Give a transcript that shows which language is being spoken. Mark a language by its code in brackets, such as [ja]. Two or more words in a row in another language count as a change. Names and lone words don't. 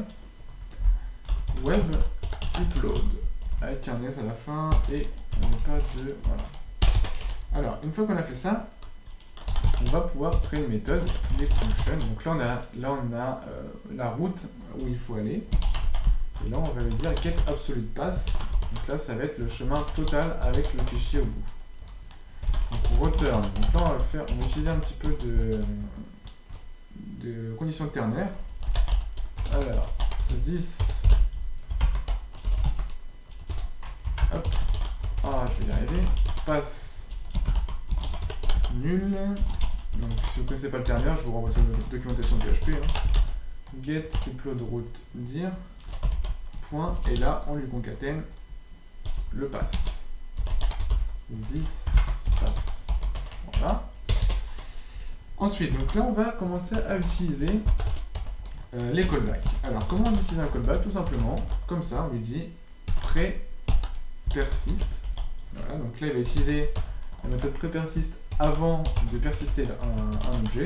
[fr] Web upload avec un S à la fin et on n'est pas de voilà. Alors une fois qu'on a fait ça, on va pouvoir créer une méthode [en] public function. [fr] Donc là on a la route où il faut aller. Et là on va lui dire [en] get absolute pass. [fr] Donc là ça va être le chemin total avec le fichier au bout. Donc on return. Donc là on va utiliser un petit peu de conditions ternaires. Alors this. Hop. Ah je vais y arriver. Pass nul. Donc si vous ne connaissez pas le ternaire, je vous renvoie sur la documentation de PHP. [en] Get upload route dir. [fr] Point, et là on lui concatène le pass. [en] This pass. [fr] Voilà. Ensuite, donc là on va commencer à utiliser les callbacks. Alors comment on utilise un callback? Tout simplement, comme ça, on lui dit pré-persiste. Voilà, donc là il va utiliser la méthode pré-persiste avant de persister un objet.